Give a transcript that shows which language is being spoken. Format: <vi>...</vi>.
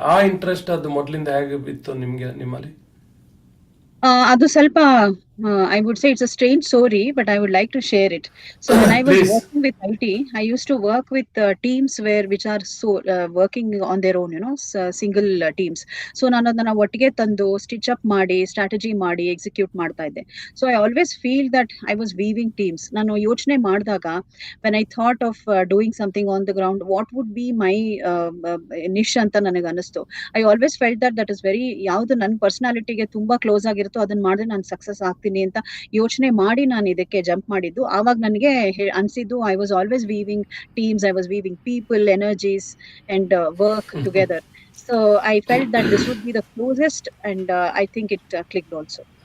<kn>ಆ ಇಂಟ್ರೆಸ್ಟ್ ಅದು ಮೊದಲಿಂದ ಹೇಗೆ ಬಿತ್ತು ನಿಮ್ಮಲ್ಲಿ? ಅದು ಸ್ವಲ್ಪ</kn> <en>I would say it's a strange story, but I would like to share it. So when I was working with IT, I used to work with teams which are working on their own, single teams.</en> <kn>So ನಾನು ಅದನ್ನ ಒಟ್ಟಿಗೆ ತಂದು stitch up ಮಾಡಿ, strategy ಮಾಡಿ execute ಮಾಡ್ತಾ ಇದ್ದೆ.</kn> <en>So I always feel that I was weaving teams.</en> <kn>ನಾನು ಯೋಚನೆ ಮಾಡಿದಾಗ</kn> <en>when I thought of doing something on the ground, what would be my niche</en> <kn>ಅಂತ ನನಗೆ ಅನಿಸ್ತು.</kn> <en>I always felt that is very,</en> <kn>ಯಾವ್ದು ನನ್ನ ಪರ್ಸನಾಲಿಟಿಗೆ ತುಂಬಾ ಕ್ಲೋಸ್ ಆಗಿರುತ್ತೋ ಅದನ್ನ ಮಾಡಿದ್ರೆ ನಾನು ಸಕ್ಸಸ್ ಆಗ್ತೀನಿ ಅಂತ ಯೋಚನೆ ಮಾಡಿ ನಾನು ಇದಕ್ಕೆ ಜಂಪ್ ಮಾಡಿದ್ದು. ಆವಾಗ ನನಗೆ ಅನ್ಸಿದ್ದು,</kn> <en>I was always weaving teams, I was weaving people, energies and work together. So I felt that this would be the closest and I think it clicked also.</en>